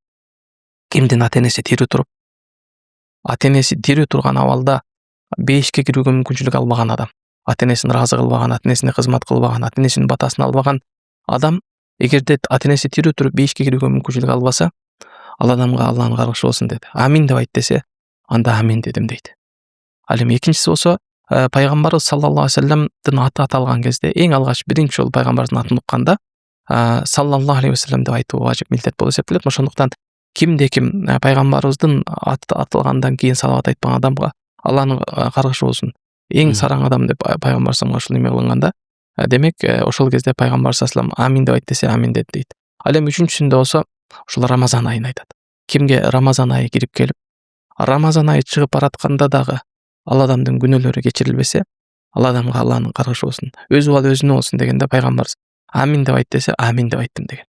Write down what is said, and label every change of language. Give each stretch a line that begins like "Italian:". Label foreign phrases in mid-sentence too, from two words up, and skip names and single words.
Kyrgyz: Кимдин ата-энеси тирүү туруп, ата-энеси тирүү турган абалда бейишке кирүүгө мүмкүнчүлүк албаган адам, ата-энесин ыраазы кылбаган, ата-энесине кызмат кылбаган, ата-энесинин батасын албаган адам эгерде ата-энеси тирүү туруп бейишке кирүүгө мүмкүнчүлүк албаса, ал адамга Аллахын каргышы болсун деди. Амин деп айт десе, анда амин дедим дейт. Ал эми экинчиси болсо, пайгамбарыбыз
Arabic: صلى الله عليه و
Kyrgyz: салламдын аты аталган кезде эң алгач биринчи жолу пайгамбарыбыздын атын укканда
Arabic: صلى الله عليه وسلم
Kyrgyz: деп айтуу важип милдет болуп эсептелет. Ошондуктан кимде ким пайгамбарыбыздын аты аталгандан кийин салават айтпаган адамга Аллахын каргышы болсун, эң сараң адам деп пайгамбар саллаллаху ушул неме кылынганда, демек ошол кезде пайгамбар
Arabic: صلى الله عليه وسلم
Kyrgyz: амин деп айт десе, амин деди дейт. Ал эми үчүнчүсүндө болсо ушул Рамазан айын айтат. Кимге Рамазан айы кирип келип, Рамазан айы чыгып баратканда дагы ал адамдын күнөөлөрү кечирилбесе, ал адамга Аллахын каргышы болсун, өзү бал өзүнө болсун дегенде пайгамбарыбыз амин деп айт десе, амин деп айттым деген.